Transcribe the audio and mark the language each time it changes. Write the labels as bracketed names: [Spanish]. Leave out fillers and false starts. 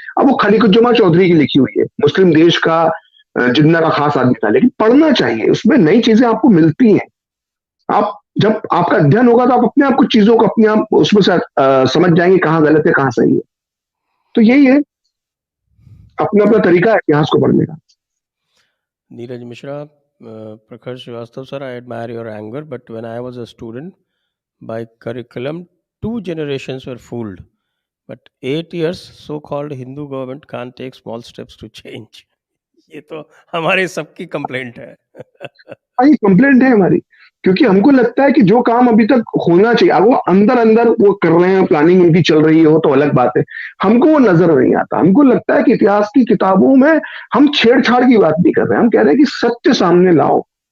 [Hindi] अब वो खलीकुज्जमा चौधरी की लिखी हुई है, मुस्लिम देश का जिन्ना का खास आदमी था, लेकिन पढ़ना चाहिए, उसमें नई चीजें आपको मिलती हैं। आप जब आपका अध्ययन होगा तो आप अपने आप कुछ चीजों को अपने आप उसमें से समझ जाएंगे कहाँ गलत है कहाँ सही है। तो यही है, अपना अपना तरीका है इतिहास को पढ़ने का। [English] Neeraj Mishra, Prakhar Srivastava sir, I admire your anger, but when I was a student by curriculum 2 generations were fooled, but 8 years so-called Hindu government can't take small steps to change. [Hindi] ये तो हमारे सबकी कंप्लेंट है। हाँ, ये कंप्लेंट है हमारी, क्योंकि हमको लगता है कि जो काम अभी तक होना चाहिए, अब वो अंदर अंदर वो कर रहे हैं, प्लानिंग उनकी चल रही हो तो अलग बात है, हमको वो नजर नहीं आता। हमको लगता है कि इतिहास की किताबों में हम छेड़छाड़ की बात नहीं कर रहे हैं, हम कह रहे हैं कि सत्य सामने लाओ।